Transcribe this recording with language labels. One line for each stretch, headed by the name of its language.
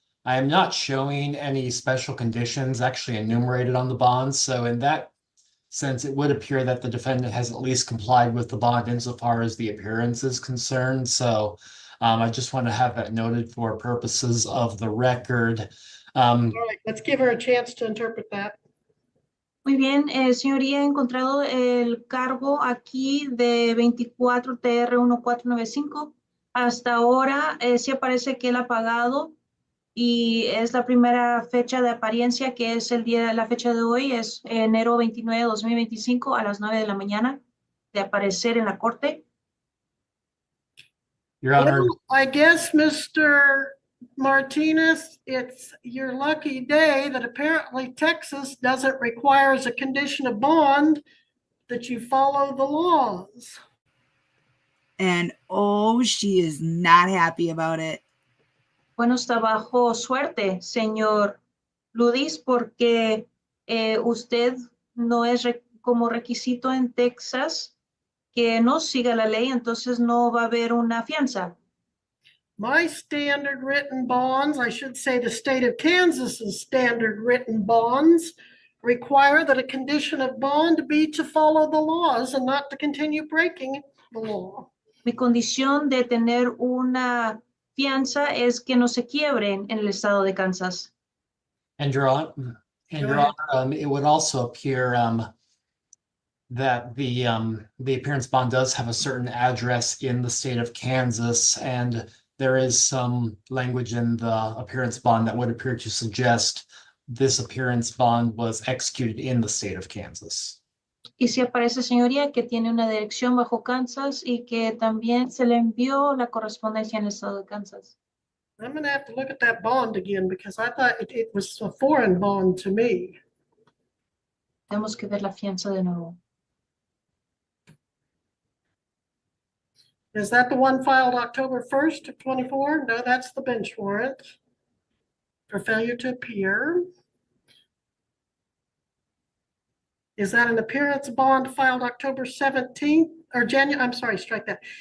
English: I am not showing any special conditions actually enumerated on the bond. So in that sense, it would appear that the defendant has at least complied with the bond insofar as the appearance is concerned. So I just want to have that noted for purposes of the record. All right, let's give her a chance to interpret that.
Spanish: Muy bien, señoría, he encontrado el cargo aquí de 24 TR 1495. Hasta ahora sí aparece que él ha pagado y es la primera fecha de apariencia, que es el día, la fecha de hoy, es enero 29 de 2025 a las 9 de la mañana de aparecer en la corte.
English: Your Honor. Well, I guess, Mr. Martinez, it's your lucky day that apparently Texas doesn't require as a condition of bond that you follow the laws. And oh, she is not happy about it.
Spanish: Bueno, está bajo suerte, señor Ludis, porque usted no es como requisito en Texas que no siga la ley, entonces no va a haber una fianza.
English: My standard written bonds, I should say the state of Kansas's standard written bonds, require that a condition of bond be to follow the laws and not to continue breaking the law.
Spanish: Mi condición de tener una fianza es que no se quiebren en el estado de Kansas.
English: And Your Honor, it would also appear that the appearance bond does have a certain address in the state of Kansas, and there is some language in the appearance bond that would appear to suggest this appearance bond was executed in the state of Kansas.
Spanish: Y sí aparece, señoría, que tiene una dirección bajo Kansas y que también se le envió la correspondencia en el estado de Kansas.
English: I'm going to have to look at that bond again because I thought it was a foreign bond to me.
Spanish: Tenemos que ver la fianza de nuevo.
English: Is that the one filed October 1st of 24? No, that's the bench warrant for failure to appear. Is that an appearance bond filed October 17th or January? I'm sorry, strike that.